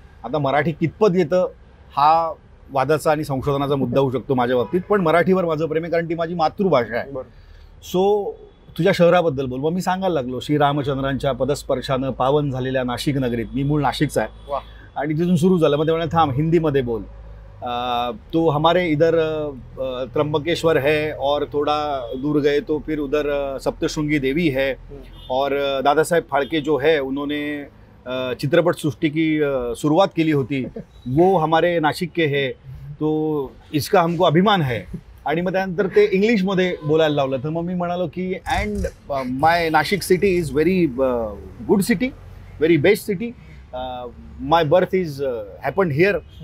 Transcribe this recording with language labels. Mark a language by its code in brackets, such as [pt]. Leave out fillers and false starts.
[mr] आता मराठी कितपत येतं हा वादाचा आणि संशोधनाचा मुद्दा होऊ शकतो माझ्या बाबतीत, पण मराठीवर माझं प्रेम आहे कारण ती माझी मातृभाषा आहे. सो तुझ्या शहराबद्दल बोल. मग मी सांगायला लागलो, श्रीरामचंद्रांच्या पदस्पर्शानं पावन झालेल्या नाशिक नगरीत, मी मूळ नाशिकचा आहे, आणि तिथून सुरू झालं. मग ते म्हणाले थांब हिंदीमध्ये बोल. [hi] तो हमारे इधर त्र्यंबकेश्वर है और थोड़ा दूर गए तो फिर उधर सप्तशृंगी देवी है, और दादा साहेब फाळके जो है उन्होंने चित्रपट सृष्टि की शुरुआत की होती, वो हमारे नाशिक के है, तो इसका हमको अभिमान है. [mr] आणि मग त्यानंतर ते इंग्लिशमध्ये बोलायला लावलं. तर मग मी म्हणालो की [en] And my Nashik city is very good city, very best city, my birth is happened here.